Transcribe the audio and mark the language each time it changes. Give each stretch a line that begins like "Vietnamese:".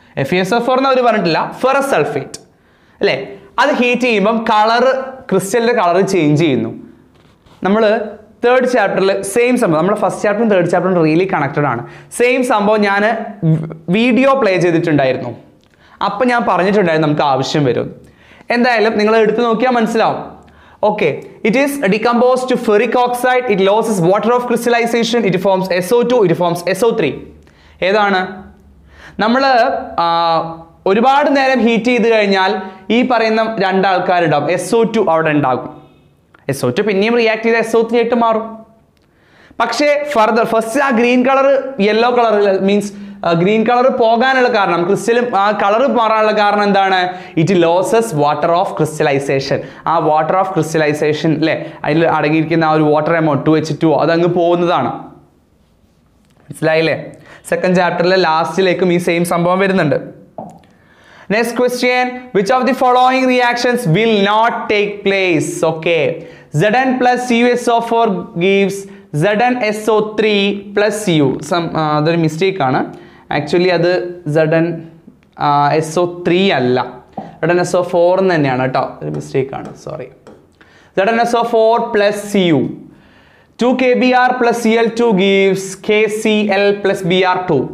Malayalam: FeSO4 എന്ന് അവർ പറഞ്ഞിട്ടില്ല, ferrous sulphate അല്ലേ? അത് ഹീറ്റ് ചെയ്യുമ്പം കളറ്, ക്രിസ്റ്റലിന്റെ കളർ ചേഞ്ച് ചെയ്യുന്നു. നമ്മൾ 3rd ചാപ്റ്ററിൽ സെയിം സംഭവം, നമ്മുടെ ഫസ്റ്റ് ചാപ്റ്ററും 3rd ചാപ്റ്ററും റിയലി കണക്റ്റഡ് ആണ്. സെയിം സംഭവം ഞാൻ വീഡിയോ പ്ലേ ചെയ്തിട്ടുണ്ടായിരുന്നു. അപ്പം ഞാൻ പറഞ്ഞിട്ടുണ്ടായിരുന്നു നമുക്ക് ആവശ്യം വരും. എന്തായാലും നിങ്ങൾ എടുത്ത് നോക്കിയാൽ മനസ്സിലാവും.
English: Okay, it is decomposed to ferric oxide, it loses water of crystallization, it forms SO2, it forms SO3.
Malayalam: ഏതാണ്? നമ്മൾ ഒരുപാട് നേരം ഹീറ്റ് ചെയ്ത് കഴിഞ്ഞാൽ ഈ പറയുന്ന 2 ആൾക്കാരുണ്ടാവും. SO2 അവിടെ ഉണ്ടാകും. SO2 പിന്നെയും റിയാക്ട് ചെയ്ത് SO3 ആയിട്ട് മാറും. പക്ഷേ ഫസ്റ്റ് ആ green colour yellow colour means green colour പോകാനുള്ള കാരണം, ക്രിസ്റ്റലും ആ കളർ മാറാനുള്ള കാരണം എന്താണ്?
English: It loses water of crystallisation.
Malayalam: ആ വാട്ടർ ഓഫ് ക്രിസ്റ്റലൈസേഷൻ അല്ലേ, അതിൽ അടങ്ങിയിരിക്കുന്ന ആ ഒരു വാട്ടർ എമൗണ്ട് 2H2O അതങ്ങ് പോകുന്നതാണ്. മനസ്സിലായില്ലേ? 2nd ചാപ്റ്ററിലെ ലാസ്റ്റിലേക്കും ഈ സെയിം സംഭവം വരുന്നുണ്ട്.
English: Next question, which of the following reactions will not take place? Okay, Zn plus CuSO4 gives
Malayalam: ZnSO3 plus Cu. അതൊരു മിസ്റ്റേക്ക് ആണ്. ആക്ച്വലി അത് ZnSO3 അല്ല, ZnSO4 തന്നെയാണ് കേട്ടോ, ഒരു മിസ്റ്റേക്ക് ആണ്, sorry.
English: ZnSO4 plus Cu. 2 kBr plus Cl2 gives KCl plus Br2.